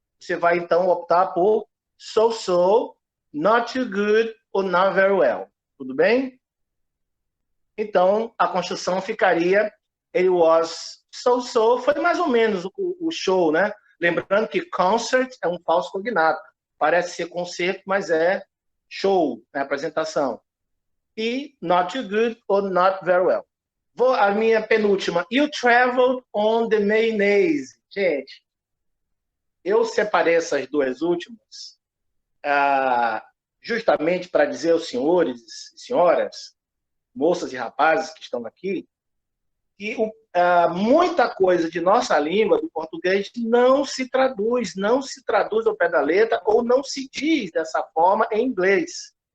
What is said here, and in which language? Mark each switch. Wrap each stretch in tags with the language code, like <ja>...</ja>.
<pt>Você vai, então, optar por</pt> <en>so-so, not too good,</en> <pt>ou</pt> <en>not very well.</en> <pt>Tudo bem? Então, a construção ficaria</pt> <en>it was so-so,</en> <pt>foi mais ou menos o show, né? Lembrando que concert é um falso cognato. Parece ser concerto, mas é show, né? Apresentação.</pt> <en>E not too good or not very well.</en> <pt>Vou a minha penúltima.</pt> <en>You traveled on the mayonnaise.</en> <pt>Gente, eu separei essas duas últimas justamente para dizer aos senhores e senhoras, moças e rapazes que estão aqui, que muita coisa de nossa língua, do português, não se traduz ao pé da letra ou não se diz dessa forma em inglês.</pt>